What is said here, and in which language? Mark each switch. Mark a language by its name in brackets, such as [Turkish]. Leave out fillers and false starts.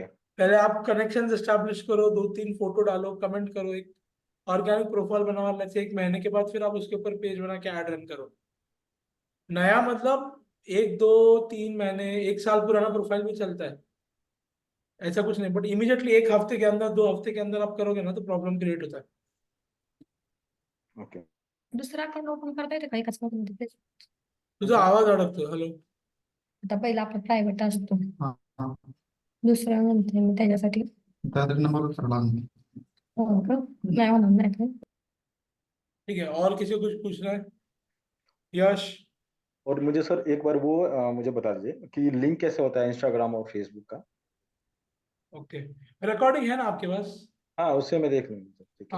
[Hindi] पहले आप connection establish करो, दो तीन फोटो डालो, कमेंट करो, एक ऑर्गेनिक प्रोफाइल बनाओ अलग से, एक महीने के बाद फिर आप उसके ऊपर पेज बना के ऐड रन करो। नया मतलब एक दो तीन महीने, एक साल पुराना प्रोफाइल भी चलता है, ऐसा कुछ नहीं। बट इमीडिएटली एक हफ्ते के अंदर, दो हफ्ते के अंदर आप करोगे ना तो प्रॉब्लम क्रिएट होता है। ओके। [Marathi] दुसरा अकाउंट ओपन करता येते का एकाच मध्ये तेच? तुझा आवाज अडकतो, हॅलो? आता पहिला आपला प्रायव्हेट असतो, [Hindi] हाँ हाँ, [Marathi] दुसरा म्हणते मी त्याच्यासाठी. [Hindi] दादरी नंबर चढ़ा दूंगी। [Marathi] हो का? नाही होणार नाही का? [Hindi] ठीक है, और किसी को कुछ पूछना है? यश? और मुझे सर एक बार वो मुझे बता दीजिए कि लिंक कैसे होता है इंस्टाग्राम और फेसबुक का। ओके, रिकॉर्डिंग है ना आपके पास? हाँ, उससे मैं देख लूंगी सर, ठीक है।